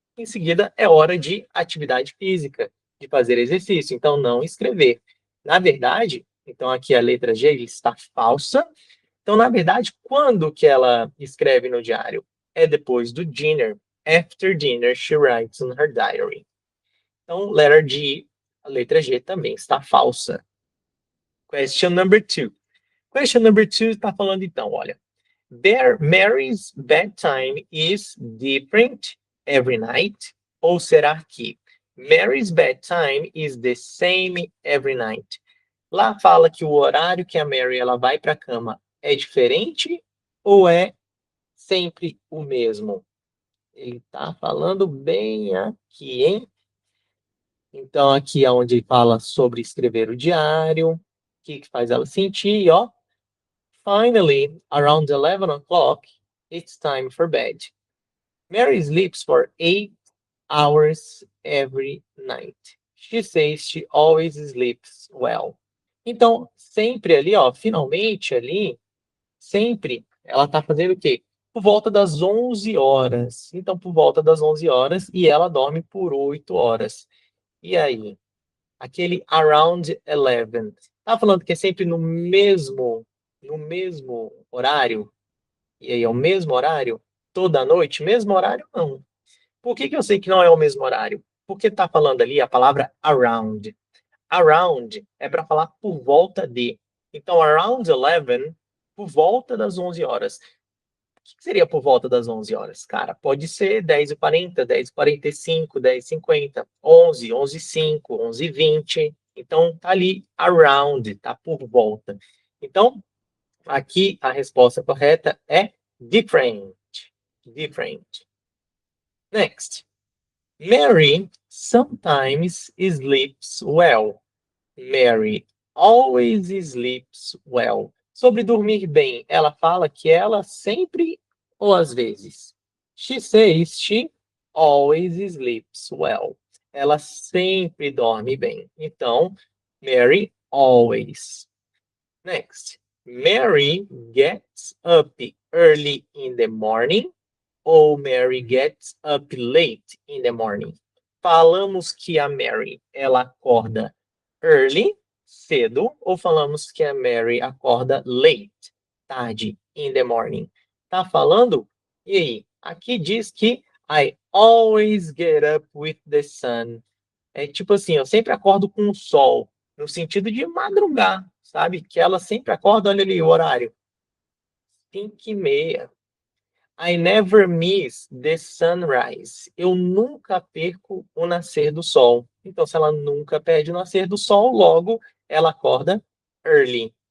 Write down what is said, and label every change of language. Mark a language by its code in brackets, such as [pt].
[pt] Em seguida é hora de atividade física, de fazer exercício. Então não escrever. Na verdade, então aqui a letra G está falsa. Então, na verdade, quando que ela escreve no diário? É depois do dinner. [en] After dinner, she writes in her diary. [pt] Então, letter G, a letra G também está falsa. [en] Question number 2. Question number 2 [pt] está falando então, olha. [en] Mary's bedtime is different every night? [pt] Ou será que [en] Mary's bedtime is the same every night? [pt] Lá fala que o horário que a Mary ela vai para a cama é diferente ou é sempre o mesmo? Ele está falando bem aqui, hein? Então, aqui é onde fala sobre escrever o diário, o que faz ela sentir, ó. [en] Finally, around 11 o'clock, it's time for bed. Mary sleeps for 8 hours every night. She says she always sleeps well. [pt] Então, sempre ali, ó, finalmente ali, sempre, ela tá fazendo o quê? Por volta das 11 horas. Então, por volta das 11 horas, e ela dorme por 8 horas. E aí? Aquele around 11. Tá falando que é sempre no mesmo horário? E aí, é o mesmo horário? Toda noite? Mesmo horário? Não. Por que que eu sei que não é o mesmo horário? Porque tá falando ali a palavra around. Around é para falar por volta de. Então, around 11, por volta das 11 horas. O que seria por volta das 11 horas? Cara, pode ser 10h40, 10h45, 10h50, 11, 11h05, 11h20. Então, tá ali around, tá por volta. Então, aqui a resposta correta é different. [en] Different. Next. Mary sometimes sleeps well. Mary always sleeps well. [pt] Sobre dormir bem, ela fala que ela sempre ou às vezes. [en] She says she always sleeps well. [pt] Ela sempre dorme bem. Então, Mary always. Next. [en] Mary gets up early in the morning ou Mary gets up late in the morning. [pt] Falamos que a Mary ela acorda early, cedo, ou falamos que a Mary acorda late, tarde, [en] in the morning. [pt] Tá falando? E aí? Aqui diz que [en] I always get up with the sun. [pt] É tipo assim, eu sempre acordo com o sol, no sentido de madrugar, sabe? Que ela sempre acorda, olha ali o horário, 5h30. [en] I never miss the sunrise. [pt] Eu nunca perco o nascer do sol. Então, se ela nunca perde o nascer do sol, logo ela acorda early.